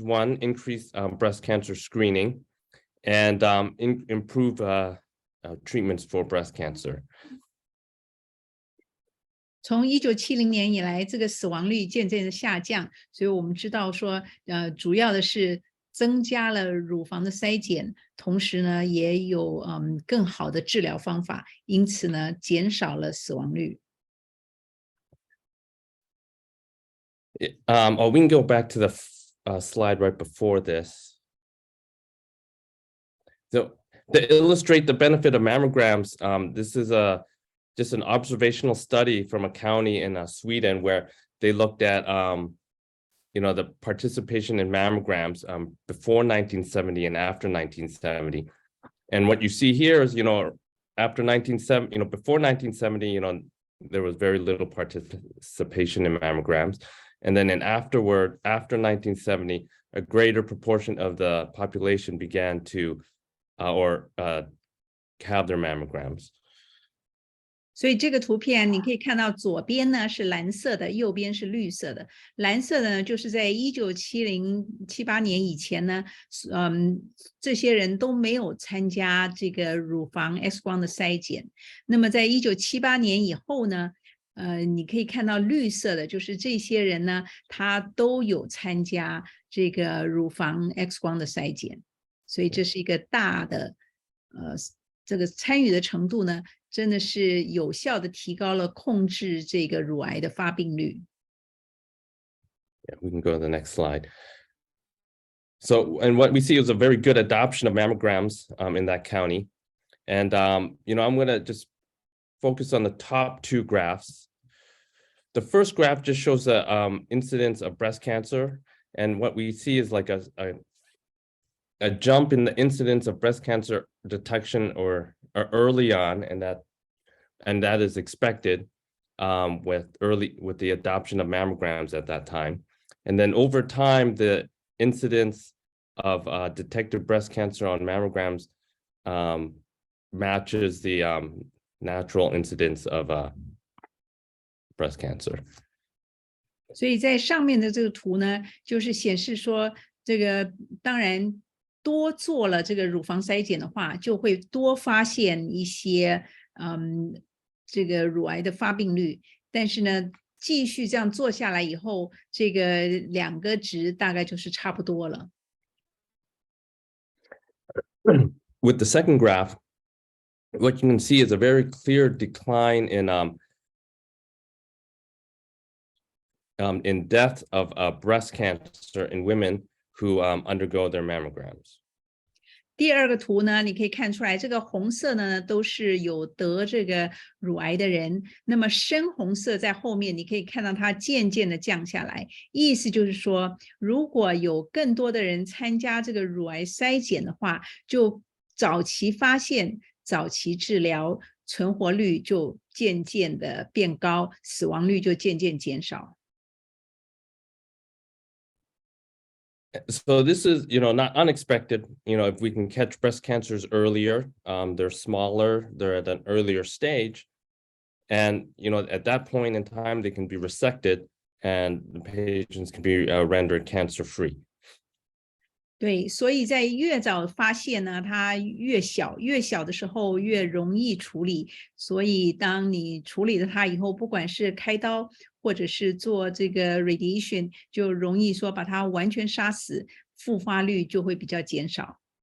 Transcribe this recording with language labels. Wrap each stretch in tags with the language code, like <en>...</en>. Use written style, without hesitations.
<en>One, increased breast cancer screening, and improve treatments for breast cancer.</en> <zh>从1970年以来，这个死亡率渐渐的下降，所以我们知道说，主要的是增加了乳房的筛检，同时呢也有更好的治疗方法，因此呢减少了死亡率。</zh> <en>Oh, we can go back to the slide right before this. So to illustrate the benefit of mammograms, this is just an observational study from a county in Sweden where they looked at the participation in mammograms before 1970 and after 1970. And what you see here is, after 1970, before 1970, there was very little participation in mammograms. And then after 1970, a greater proportion of the population began to have their mammograms.</en> <zh>所以这个图片你可以看到，左边呢是蓝色的，右边是绿色的。蓝色的呢，就是在1978年以前呢，这些人都没有参加这个乳房 X 光的筛检。那么在1978年以后呢，你可以看到绿色的，就是这些人呢，他都有参加这个乳房 X 光的筛检。所以这是一个大的，这个参与的程度呢，真的是有效的提高了控制这个乳癌的发病率。</zh> <en>Yeah, we can go to the next slide. So, and what we see is a very good adoption of mammograms in that county. And, I'm going to just focus on the top two graphs. The first graph just shows the incidence of breast cancer. And what we see is like a jump in the incidence of breast cancer detection or early on, and that is expected with the adoption of mammograms at that time. And then over time, the incidence of detected breast cancer on mammograms matches the natural incidence of breast cancer.</en> <zh>所以在上面的这个图呢，就是显示说，这个当然多做了这个乳房筛检的话，就会多发现一些这个乳癌的发病率。但是呢，继续这样做下来以后，这个两个值大概就是差不多了。</zh> <en>With the second graph, what you can see is a very clear decline in death of breast cancer in women who undergo their mammograms.</en> <zh>第二个图呢，你可以看出来，这个红色呢都是有得这个乳癌的人，那么深红色在后面，你可以看到它渐渐的降下来。意思就是说，如果有更多的人参加这个乳癌筛检的话，就早期发现、早期治疗，存活率就渐渐的变高，死亡率就渐渐减少。</zh> <en>So this is, not unexpected. If we can catch breast cancers earlier, they're smaller, they're at an earlier stage. And, at that point in time, they can be resected and the patients can be rendered cancer-free.</en> <zh>对，所以在越早发现呢，它越小，越小的时候越容易处理。所以当你处理了它以后，不管是开刀或者是做这个 radiation， 就容易说把它完全杀死，复发率就会比较减少。</zh>